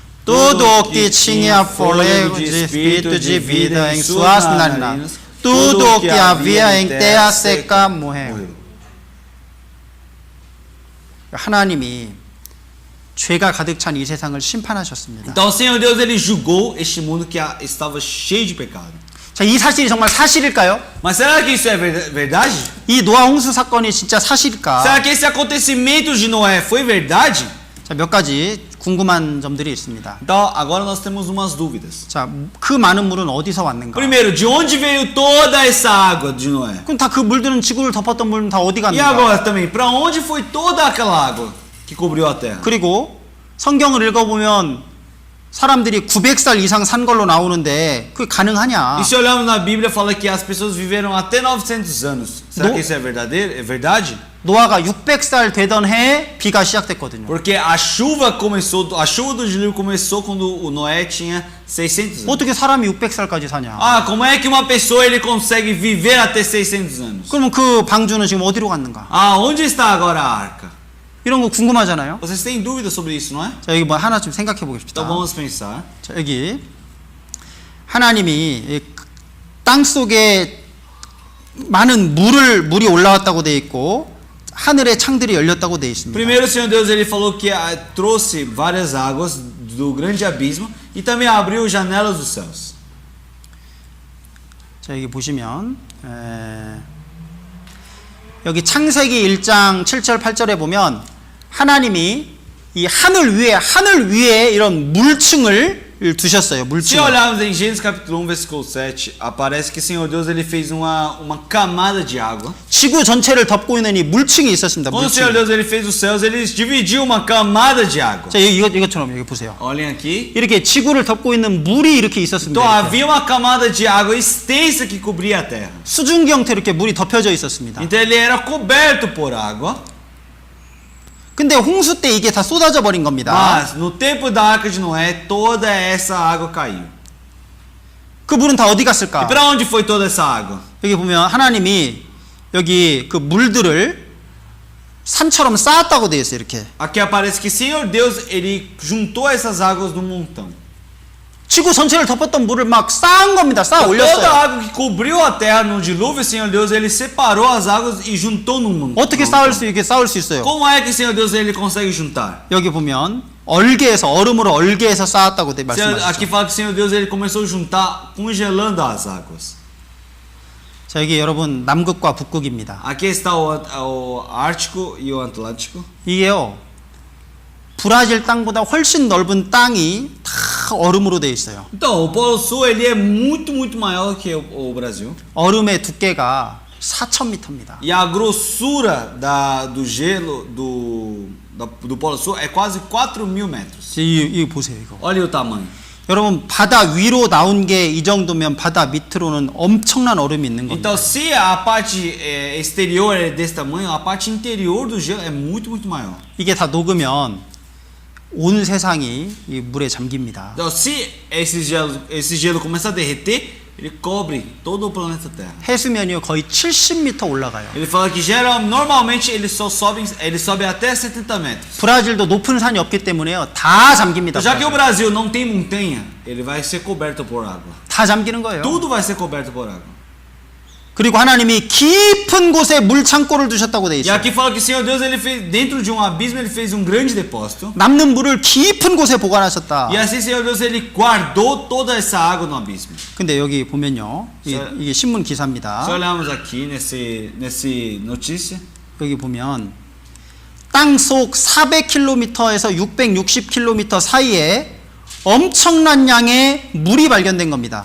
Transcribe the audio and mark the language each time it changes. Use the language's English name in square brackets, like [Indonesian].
[Portuguese] Tudo o que tinha fôlego de espírito de vida em suas narinas, tudo o que havia em terra seca morreu. [Korean] 하나님이 죄가 가득 찬 이 세상을 심판하셨습니다. [Portuguese] Então o Senhor Deus ele julgou este mundo que estava cheio de pecado. [Korean] 자, 이 사실이 정말 사실일까요? [Portuguese] Mas será que isso é verdade? [Korean] 이 노아 홍수 사건이 진짜 사실일까? [Portuguese] Será que esse acontecimento de Noé foi verdade? [Korean] 자, 몇 가지 궁금한 점들이 있습니다. [Portuguese] Então agora nós temos umas dúvidas. [Korean] 자, 그 많은 물은 어디서 왔는가? [Portuguese] Primeiro, de onde veio toda essa água de Noé? [Korean] 그럼 다 그 물들은 지구를 덮었던 물은 다 어디 [Portuguese] E [Korean] 갔는가? [Portuguese] agora também, para onde foi toda aquela água que cobriu a terra? 그리고 성경을 읽어보면 사람들이 900살 이상 산 걸로 나오는데 그게 가능하냐? E se olharmos na Bíblia, fala que as pessoas viveram até 900 anos. Será que isso é verdadeiro? É verdade? [Korean] 노아가 600살 되던 해에 비가 시작됐거든요. [Portuguese] Porque a chuva do dilúvio começou quando o Noé tinha 600 anos. [Korean] 어떻게 사람이 600살까지 사냐? [Portuguese] Ah, como é que uma pessoa ele consegue viver até 600 anos? [Korean] 그러면 그 방주는 지금 어디로 갔는가? [Portuguese] Ah, onde está agora a arca? [Korean] 이런 거 궁금하잖아요. [Portuguese] Vocês têm dúvidas sobre isso, não é? [Korean] 자, 여기 뭐 하나 좀 생각해 보겠습니다. [Portuguese] Então vamos pensar. [Korean] 자, 여기 하나님이 땅 속에 많은 물이 올라왔다고 돼 있고 하늘의 창들이 열렸다고 돼 있습니다. [Portuguese] Primeiro o Senhor Deus ele falou que trouxe várias águas do grande abismo e também abriu janelas dos céus. [Korean] 자, 여기 보시면 여기 창세기 1장 7절 8절에 보면 하나님이 이 하늘 위에 이런 물층을 두셨어요. [Portuguese] Se [Korean] 물층. [Portuguese] olharmos em Gênesis capítulo 1, versículo 7, aparece que o Senhor Deus ele fez uma camada de água. [Korean] 지구 전체를 덮고 있는 이 물층이 있었습니다. [Portuguese] Quando o Senhor [Korean] 물층. [Portuguese] Deus ele fez os céus, ele dividiu uma camada de água. [Korean] 자, 이것처럼 여기 보세요. [Portuguese] Olhem aqui. [Korean] 이렇게 지구를 덮고 있는 물이 이렇게 있었습니다. [Portuguese] Então [Korean] 이렇게. [Portuguese] havia uma camada de água extensa que cobria a terra. [Korean] 수증기 형태로 이렇게 물이 덮여져 있었습니다. [Portuguese] Então ele era coberto por água. [Korean] 근데 홍수 때 이게 다 쏟아져 버린 겁니다. [Portuguese] Mas no tempo da arca de Noé, toda essa água caiu. [Korean] 그 물은 다 어디 [Portuguese] E [Korean] 갔을까? [Portuguese] para onde foi toda essa água? [Korean] 여기 보면 하나님이 여기 그 물들을 산처럼 쌓았다고 되어 있어요. 이렇게. [Portuguese] Aqui aparece que Senhor Deus, ele juntou essas águas num montão. [Korean] 지구 전체를 덮었던 물을 막 쌓은 겁니다. 쌓아 [Portuguese] Toda a [Korean] 올렸어요. [Portuguese] água que cobriu a terra no dilúvio, Senhor Deus, ele separou as águas e juntou num montão. [Korean] 어떻게 쌓을 수 있어요? [Portuguese] Como é que Senhor Deus ele consegue juntar? [Korean] 여기 보면 얼개에서 얼음으로 얼개에서 쌓았다고 [Portuguese] Aqui [Korean] 말씀하시죠. [Portuguese] fala que Senhor Deus ele começou a juntar congelando as águas. [Korean] 자, 여기 여러분 남극과 북극입니다. [Portuguese] Aqui está o Ártico e o Atlântico. [Korean] 이게요. 브라질 땅보다 훨씬 넓은 땅이 다 얼음으로 되어 있어요. [Portuguese] Então, o Polo Sul ele é muito maior que o Brasil. [Korean] 얼음의 두께가 4,000m입니다. [Portuguese] E a grossura do gelo do Polo Sul é quase 4.000 metros. [Korean] 이거 보세요, 이거. [Portuguese] Olha o tamanho. [Korean] 여러분 바다 위로 나온 게 이 정도면 바다 밑으로는 엄청난 얼음이 있는 겁니다. [Portuguese] Então, se a parte exterior é desse tamanho, a parte interior do gelo é muito maior. [Korean] 이게 다 녹으면 온 세상이 이 물에 잠깁니다. [Portuguese] Então, se esse gelo começar a derreter, ele cobre todo o planeta Terra. [Korean] 해수면이 거의 70m 올라가요. [Portuguese] Ele fala que normalmente ele sobe até 70 metros. [Korean] 브라질도 높은 산이 없기 때문에요. 다 잠깁니다. [Portuguese] Já que o Brasil não tem montanha, ele vai ser coberto por água. [Korean] 다 잠기는 거예요. [Portuguese] Tudo vai ser coberto por água. [Korean] 그리고 하나님이 깊은 곳에 물 창고를 두셨다고 돼 [Portuguese] E [Korean] 있어요. [Portuguese] aqui fala que o Senhor Deus ele fez dentro de um abismo, ele fez um grande depósito. [Korean] 남는 물을 깊은 곳에 보관하셨다. [Portuguese] E assim o Senhor Deus ele guardou toda essa água no abismo. [Korean] 근데 여기 보면요. 이게 신문 기사입니다. [Portuguese] Se olharmos aqui nesse notícia, [Korean] 여기 보면 땅속 400km에서 660km 사이에 엄청난 양의 물이 발견된 겁니다.